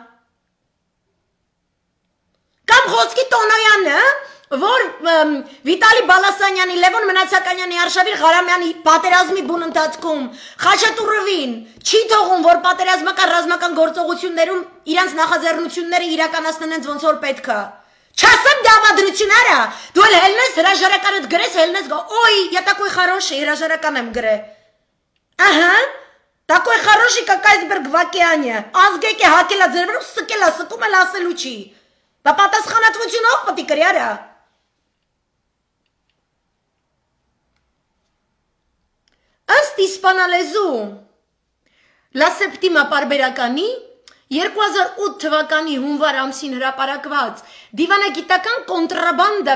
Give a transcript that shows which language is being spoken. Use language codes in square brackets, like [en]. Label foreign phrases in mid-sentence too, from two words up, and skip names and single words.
[hy] Կամ խոսքի Տոնոյանը, որ Վիտալի Բալասանյանի, Լևոն Մնացականյանի, Արշավիր Ղարամյանի պատերազմի բուն ընթացքում Խաչատուրովին չի թողում, որ պատերազմական ռազմական գործողություններում իրանց նախաձեռնությունները իրականացնեն հենց ոնց որ պետք է։ Չասեմ դավադրությունները, դու էլ հելնես հրաժարականդ գրես, հելնես գա, օй, [ru] я такой хороший, [hy] հրաժարական եմ գրե։ Ահա, [ru] такой хороший, как айсберг в океане, [hy] ազգեք է հակելա ձեր վրա, սկելա, սկում էլ ասելու չի։ Դա պատասխանատվությունով պետք է կրի արա։ Ըստ իսպանալեզու La Septima պարբերականի 2008 թվականի հունվար ամսին հրապարակված դիվանագիտական կոնտրաբանդա